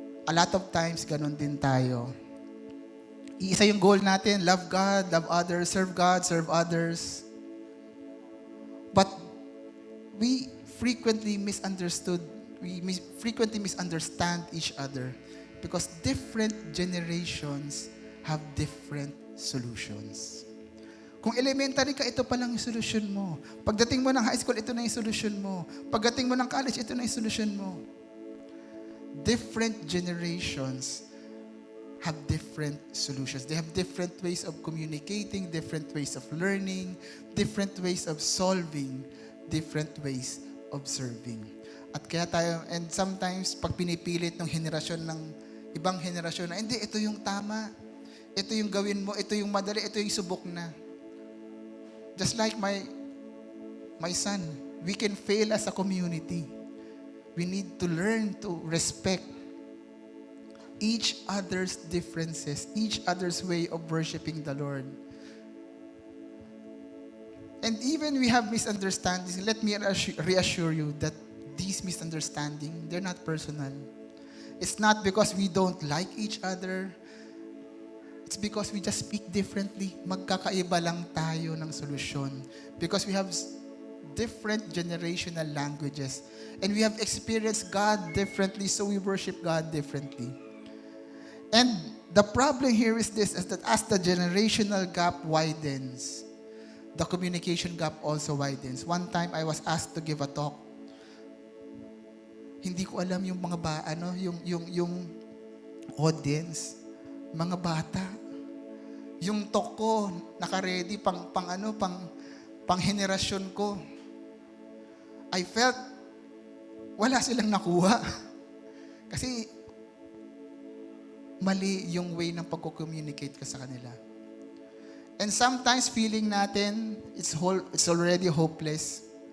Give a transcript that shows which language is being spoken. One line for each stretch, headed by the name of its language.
English: A lot of times,
Filipino: ganun din tayo. Iisa yung goal natin,
English: love God, love others, serve God, serve others. But we frequently misunderstand each other because different generations have different solutions.
Filipino: Kung elementary ka, ito pa lang yung solusyon mo. Pagdating mo ng high school, ito na yung solusyon mo. Pagdating mo ng college, ito na yung solusyon mo.
English: Different generations have different solutions. They have different ways of communicating, different ways of learning, different ways of solving, different ways of serving.
Filipino: At kaya tayo,
English: and sometimes,
Filipino: pag pinipilit ng henerasyon ng ibang henerasyon na, hindi, ito yung tama. Ito yung gawin mo, ito yung madali, ito yung subok na.
English: Just like my son, we can fail as a community. We need to learn to respect each other's differences, each other's way of worshiping the Lord. And even we have misunderstandings, let me reassure you that these misunderstandings, they're not personal. It's not because we don't like each other. It's because we just speak differently.
Filipino: Magkakaiba lang tayo ng solusyon.
English: Because we have different generational languages. And we have experienced God differently, so we worship God differently. And the problem here is this, is that as the generational gap widens, the communication gap also widens. One time, I was asked to give a talk.
Filipino: Hindi ko alam yung mga yung audience, mga bata. Yung talk ko, naka-ready pang henerasyon ko.
English: I felt
Filipino: wala silang nakuha. Kasi mali yung way ng pagko-communicate ka sa kanila.
English: And sometimes feeling
Filipino: natin,
English: it's already hopeless.